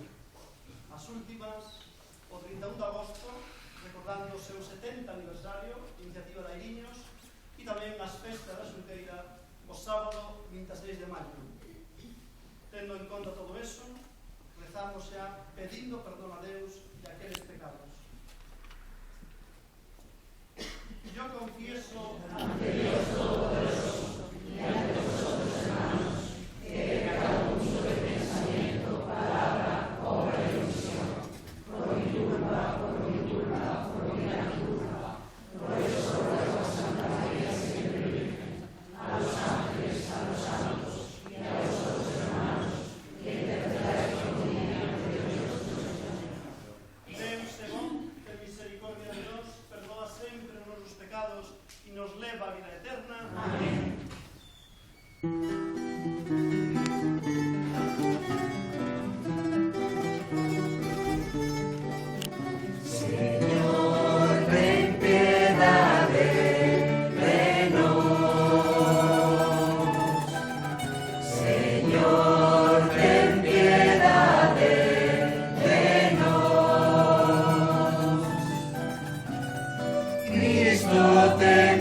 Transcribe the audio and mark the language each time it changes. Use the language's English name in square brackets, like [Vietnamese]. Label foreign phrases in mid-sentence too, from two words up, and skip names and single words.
[Galician] As últimas, o 31 de agosto, recordando o seu 70 aniversario, iniciativa de Airiños, e tamén as festas da Xunqueira, o sábado 26 de maio. Tendo en conta todo eso, rezamos xa pedindo perdón a Deus de aqueles pecados. [Spanish] Yo confieso ante Dios Todopoderoso y ante vosotros, hermanos, que he pecado mucho de pensamiento, palabra, obra y omisión, por mi culpa, por mi gran culpa. Por eso ruego a Santa María siempre Virgen, a los ángeles, a los santos y a vosotros, hermanos, que interpretáis conmigo ante Dios nuestro Señor. [Galician] Deus é bon, ten misericordia de nós, perdoa sempre os nosos pecados e nos leva a vida eterna. Amén. Señor, ten piedade de nós. Señor, ten piedade de nós. Cristo, ten